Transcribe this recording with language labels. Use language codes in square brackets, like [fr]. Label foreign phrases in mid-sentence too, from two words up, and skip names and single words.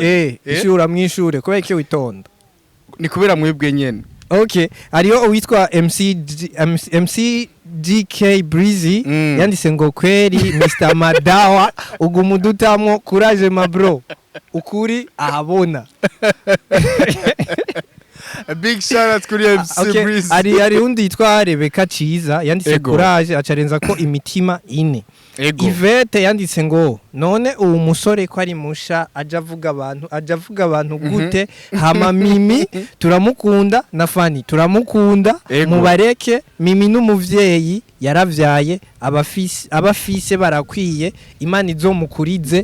[rn] ishura mwishure kubera iki witonda ni kubera mwebwe nyene okay ariyo uwitwa MC DK Breezy yanditse ngo kweri Mr Madawa ugumudutamwo courage ma bro ukuri ahabona [en] a big shout out kuri MC Breezy [rn] ari undi yitwa Rebecca Ciza yanditse courage acarenza ko imitima ine Ivete yanditse ngo none uwo musore ko ari musha aja avuga abantu gute hama Mimi turamukunda na Fani turamukunda mubareke Mimi n'umuvyeyi yaravyaye abafise barakwiye Imana izomukurize